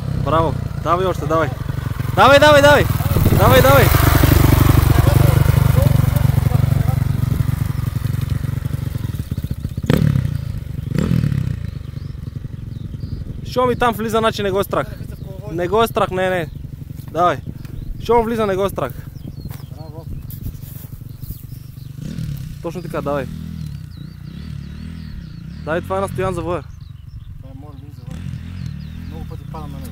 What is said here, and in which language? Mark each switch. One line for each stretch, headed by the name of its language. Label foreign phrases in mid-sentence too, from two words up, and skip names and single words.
Bulgarian: Браво! Давай още, давай! Давай, давай, давай! Давай, давай! Що ми там влиза, значи не го е страх. Не го е страх, не. Давай. Що влиза, не го е страх. Браво. Точно така, давай. Давай, това е на Стоян Завоя. Това е може би за вън. Много пъти падам на него.